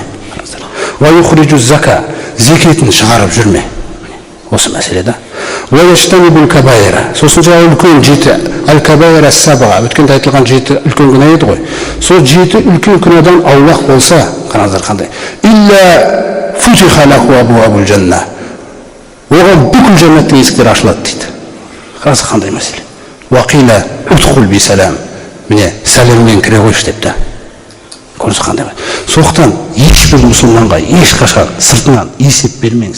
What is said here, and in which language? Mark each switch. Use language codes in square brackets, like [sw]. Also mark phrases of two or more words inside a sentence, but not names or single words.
[kk] Қараңыздар. [ar] ويخرج الزكاة, [kk] зекетін шығарып жүрме. Осы мәселеде. [ar] ويجتنب الكبائر. [kk] Сосын жаңа үлкен 7 [ar] الكبائر السبع, [kk] өткенде айтылған 7 үлкен күнә еді ғой. Сол 7 үлкен күнәдан аулақ болса, қараңыздар қандай. [ar] إلا فتحت له أبواب الجنة. [kk] Оған бүкіл жәннаттың есіктері ашылады дейді. Қараңыз қандай мәселе. [ar] وقيل ادخل بسلام. [kk] Міне, сәлеммен кіре қойшы депті. Көрсіз қандай мәселе. Соқтан ешбір мұсылманға ешқашан сыртынан есеп бермеңіз.